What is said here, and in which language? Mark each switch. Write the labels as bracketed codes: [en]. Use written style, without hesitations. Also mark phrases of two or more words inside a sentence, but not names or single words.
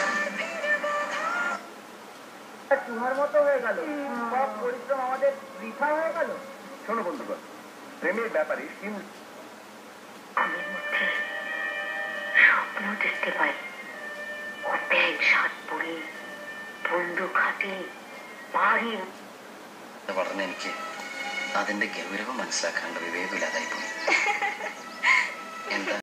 [bn] চুহার মতো হয়ে গেল, সব পরিশ্রম আমাদের বৃথা হয়ে গেল। শোনো বন্ধুগণ, প্রেমের ব্যাপারে ঘুমের মধ্যে স্বপ্ন দেখতে পাই, ও প্যান্ট শার্ট পরে বন্দুক হাতে പാടി [ml] പറഞ്ഞ എനിക്ക് അതിന്റെ ഗൗരവം മനസ്സിലാക്കാണ്ട് വിവേകമില്ലാതായി പോയി. എന്താ